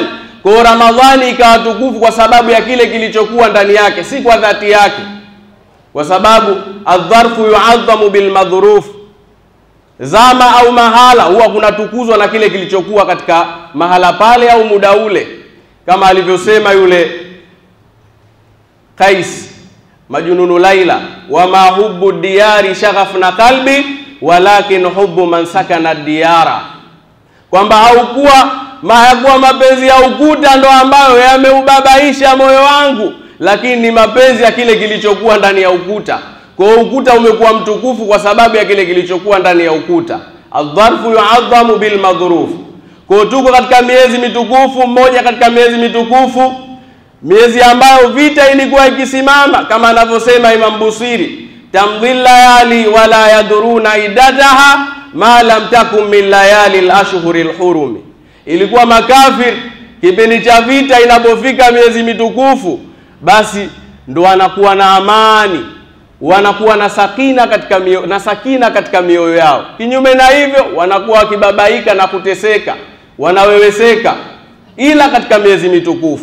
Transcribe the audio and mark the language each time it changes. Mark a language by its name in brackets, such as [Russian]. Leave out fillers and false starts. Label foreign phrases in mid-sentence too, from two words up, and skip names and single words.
[Swahili] Kwa Ramadhani ikawa tukufu kwa sababu ya kile kilichokuwa ndani yake, si kwa dhati yake. Kwa sababu [Arabic] الظرف يعظم بالمظروف, [Swahili] zama au mahala huwa kunatukuzwa na kile kilichokuwa katika mahala pale au muda ule, kama alivyosema yule Qais Majnunu Laila, [Arabic] وما حب الديار شغفن قلبي ولكن حب من سكن الديارا, [Swahili] kwamba hayakuwa mapenzi ya ukuta ndo ambayo yameubabaisha moyo wangu, lakini ni mapenzi ya kile kilichokuwa ndani ya ukuta. Kwa ukuta umekuwa mtukufu kwa sababu ya kile kilichokuwa ndani ya ukuta. [Arabic] الظرف يعظم بالمظروف. [Swahili] Kwa tuko katika miezi mitukufu, mmoja katika miezi mitukufu, miezi ambayo vita ilikuwa ikisimama, kama anavyosema Imam Busiri, [Arabic] تمضي الليالي ولا يدرون عدتها ما لم تكن من ليالي الأشهر الحرم. [Swahili] Ilikuwa makafir kipindi cha vita inapofika miezi mitukufu, basi ndo wanakuwa na amani, wanakuwa na sakina katika mioyo yao. Kinyume na hivyo wanakuwa wakibabaika na kuteseka, wanaweweseka, ila katika miezi mitukufu.